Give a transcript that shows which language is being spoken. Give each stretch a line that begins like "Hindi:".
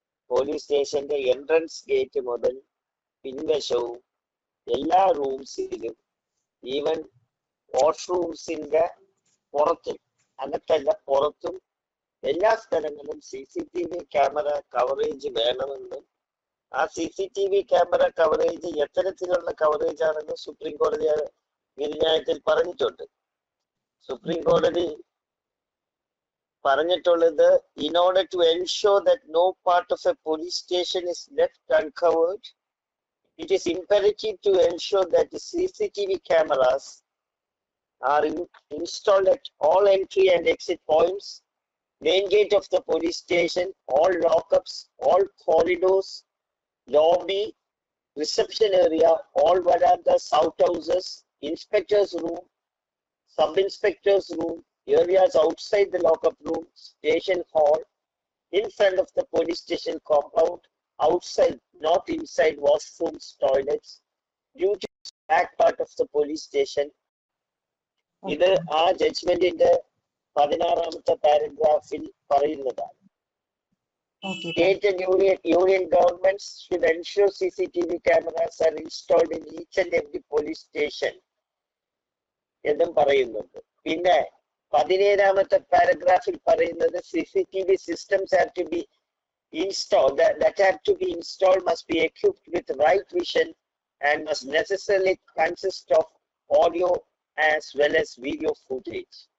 Malayalam: Police സ്റ്റേഷന്റെ entrance gate മുതൽ പിൻവശവും എല്ലാ റൂംസിലും, ഈവൻ വാഷ്റൂംസിന്റെ പുറത്തും, അകത്തല്ല പുറത്തും എല്ലാ സ്ഥലങ്ങളിലും CCTV ക്യാമറ കവറേജ് വേണമെന്നും ആ CCTV ക്യാമറ കവറേജ് എത്തരത്തിലുള്ള കവറേജ് ആണെന്ന് സുപ്രീം കോടതി വിധിന്യായത്തിൽ പറഞ്ഞിട്ടുണ്ട്. സുപ്രീം കോടതി പറഞ്ഞിട്ടുള്ളത്,
English: in order to ensure that no part of a police station is left uncovered, it is imperative to ensure that the CCTV cameras are installed at all entry and exit points, main gate of the police station, all lockups, all corridors, lobby, reception area, all verandas, outhouses, inspector's room, sub-inspector's room, areas outside the lockup room, station hall, in front of the police station compound, outside, not inside washrooms, toilets, due to the back part of the police station.
Malayalam: ഇത് ആ ജഡ്ജ്മെന്റിന്റെ 16ാമത്തെ പാരഗ്രാഫിൽ പറയുന്നതാണ്.
English: State and union governments should ensure CCTV cameras are installed in each and every police station
Malayalam: എന്നും പറയുന്നുണ്ട്. പിന്നെ 17ാമത്തെ പാരഗ്രാഫിൽ പറയുന്നത്,
English: CCTV systems have to be installed, that have to be installed must be equipped with right vision and must necessarily consist of audio as well as video footage.